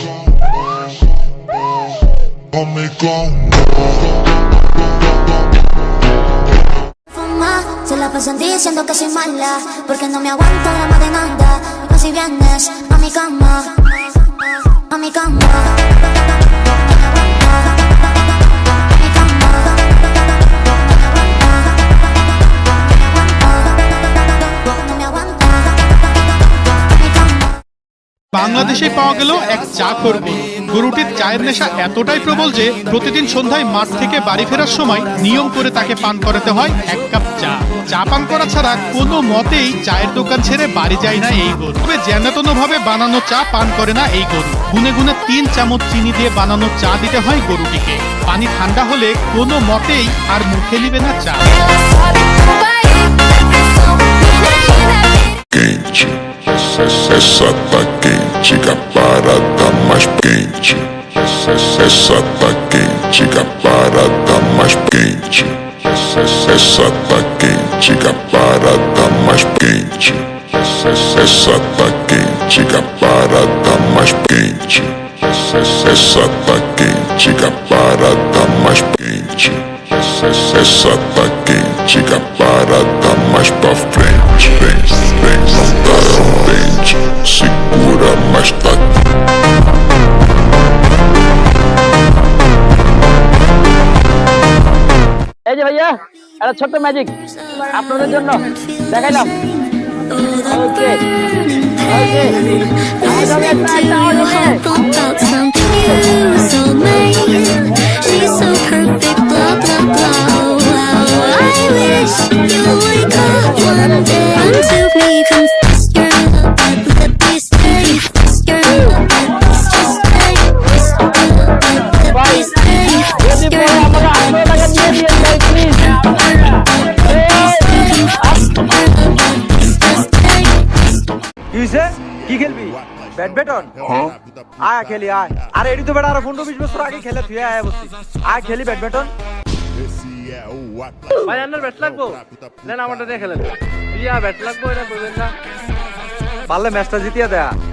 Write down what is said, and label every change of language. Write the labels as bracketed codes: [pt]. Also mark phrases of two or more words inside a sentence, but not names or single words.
[es] Fuma, se la pasan diciendo que soy mala, porque no me aguanto drama de nada. Pues si vienes a mi cama, a mi cama. [bn] বাংলাদেশে পাওয়া গেল এক চাখর গরু। গরুটির চায়ের নেশা এতটাই প্রবল যে প্রতিদিন সন্ধ্যায় মাঠ থেকে বাড়ি ফেরার সময় নিয়ম করে তাকে পান করাতে হয় 1 কাপ চা। চা পান করা ছাড়া কোনো মতেই চায়ের দোকান ছেড়ে বাড়ি যায় না এই গরু। তবে যেনতেনভাবে বানানো চা পান করে না এই গরু। গুনে গুনে 3 চামচ চিনি দিয়ে বানানো চা দিতে হয় গরুটিকে। পানি ঠান্ডা হলে কোনো মতেই আর মুখে নিবে না চা। [pt] quente. Essa tá quente, que a parada mais quente. Essa tá quente, que a parada mais quente. Essa tá quente, que a parada mais quente. Essa tá quente, que a parada mais quente. Essa tá quente, que a parada mais quente. Essa tá quente, que a parada mais pra frente. Vem, não tá contente, segura, mas tá. [bn] এই যে ভাইয়া একটা ছোট্ট ম্যাজিক আপনাদের জন্য দেখাইলাম। [en] okay okay She's so perfect, blah blah blah. Wow, I Until me confess your love, but let me stay. Your love, but let's just stay. Your love, but let me stay. Your love, but let's just stay. [bn] কিসে কি খেলবি ব্যাডমিন্টন আয় খেলি আয় আরে এডি তো বেটা আর 15-20 বছর আগে খেলে তুই আয় বসি আয় খেলি ব্যাডমিন্টন ভাই আন্নার ব্যাট লাগবো নেন আমারটা দিয়ে খেলেন ইয়া ব্যাট লাগবো এটা বলবেন না পারলে ম্যাচটা জিতিয়ে দেয়া